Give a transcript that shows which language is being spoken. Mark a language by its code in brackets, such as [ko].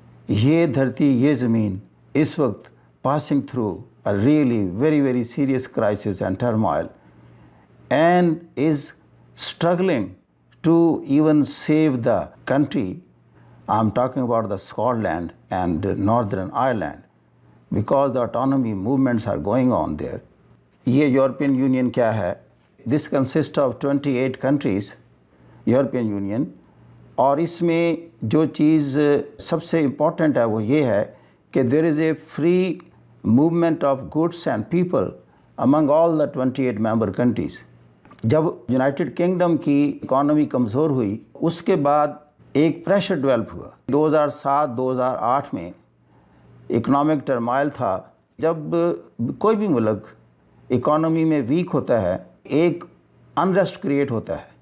[hi] ये धरती, ये ज़मीन इस वक्त [en] passing through a really very, very serious crisis and turmoil, and is struggling to even save the country. I'm talking about the Scotland and Northern Ireland, because the autonomy movements are going on there. [hi] ये European Union क्या है? [en] This consists of 28 countries, European Union, [hi] और इसमें जो चीज़ सबसे important है वो ये है कि [en] there is a free movement of goods and people among all the 28 member countries. [hi] जब यूनाइटेड किंगडम की इकोनॉमी कमज़ोर हुई, उसके बाद एक प्रेशर डेवलप हुआ. 2007-2008 में इकोनॉमिक टर्माइल था. जब कोई भी मुल्क इकोनॉमी में वीक होता है, एक अनरेस्ट क्रिएट होता है.